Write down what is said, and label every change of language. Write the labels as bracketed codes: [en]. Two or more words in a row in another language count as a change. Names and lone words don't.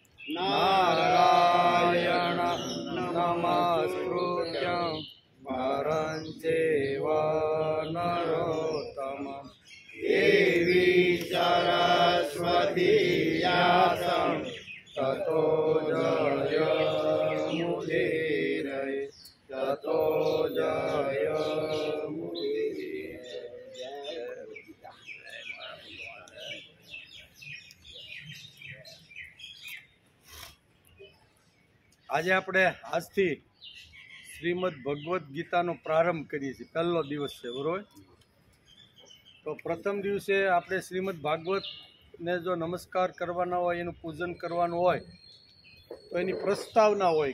[sa] नारायण नमस्कृत्यं नरं चैव नरोत्तमं देवी सरस्वती व्यासं ततो जयमुदीरये ततो जयमुदीरये। [gu] આજે આપણે આજથી શ્રીમદ ભગવદ્ ગીતાનો પ્રારંભ કરીએ છીએ। પહેલો દિવસ છે, બરોબર? તો પ્રથમ દિવસે આપણે શ્રીમદ ભાગવતને જો નમસ્કાર કરવાના હોય, એનું પૂજન કરવાનું હોય તો એની પ્રસ્તાવના હોય